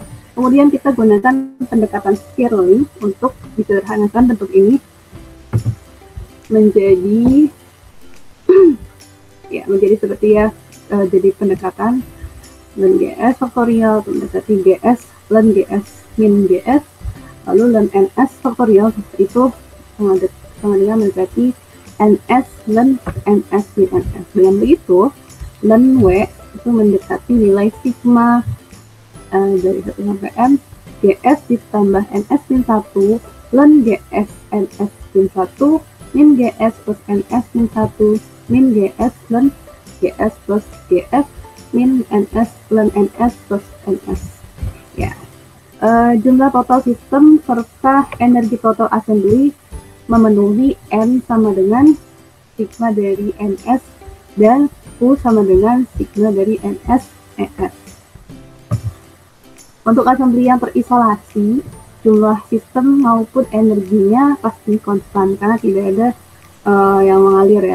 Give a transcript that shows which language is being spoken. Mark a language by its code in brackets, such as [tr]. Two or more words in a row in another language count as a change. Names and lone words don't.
[id] Kemudian kita gunakan pendekatan Stirling untuk disederhanakan bentuk ini menjadi menjadi seperti jadi pendekatan ln GS faktorial mendekati GS ln GS min GS, lalu ln NS faktorial itu sama dengan mendekati NS ln NS min NS. Dengan begitu ln W itu mendekati nilai sigma dari 1 sampai n GS ditambah NS min 1 ln GS NS min 1 min GS plus NS min 1 min GS ln GS plus GS min NS ln NS plus NS. Jumlah total sistem serta energi total assembly memenuhi N sama dengan sigma dari NS dan U sama dengan sigma dari NS ES. Untuk assembly yang terisolasi, jumlah sistem maupun energinya pasti konstan karena tidak ada yang mengalir ya.